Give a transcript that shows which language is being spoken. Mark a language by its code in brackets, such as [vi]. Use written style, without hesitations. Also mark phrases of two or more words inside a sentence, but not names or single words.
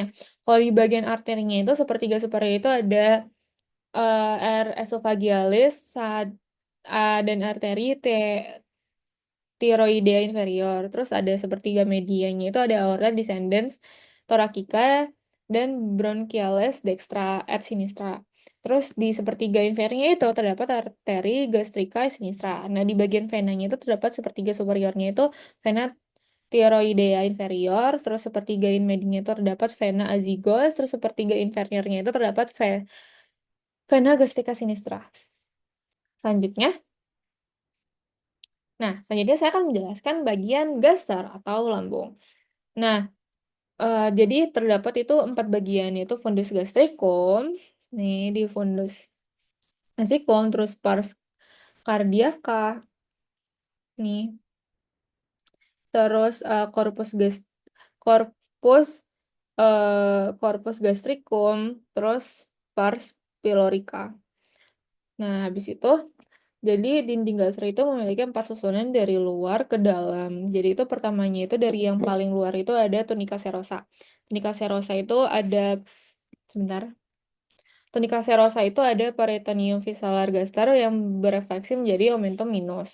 [id] Kalau di bagian arterinya itu sepertiga superior itu ada R esophagealis dan arteri thyroidea inferior. Terus ada sepertiga medianya itu ada aorta descendens thoracica dan bronchialis dextra et sinistra. Terus di sepertiga inferiornya itu terdapat arteri gastrica sinistra. Nah, di bagian venanya itu terdapat sepertiga superiornya itu vena thyroidea inferior, terus sepertiga medianya itu terdapat vena azygos, terus sepertiga inferiornya itu terdapat vena gastrica sinistra. Selanjutnya, saya akan menjelaskan bagian gaster atau lambung. Nah, jadi terdapat itu 4 bagian, yaitu fundus gastricum, nih di fundus gastricum, terus pars cardiaca, nih, terus corpus corpus gastricum, terus pars pylorica. Nah, habis itu, jadi dinding gaster itu memiliki 4 susunan dari luar ke dalam. Jadi itu pertamanya itu dari yang paling luar itu ada tunica serosa. Tunica serosa itu ada, sebentar. Tunica serosa itu ada peritoneum visceral gaster yang berefleksi menjadi omentum minus.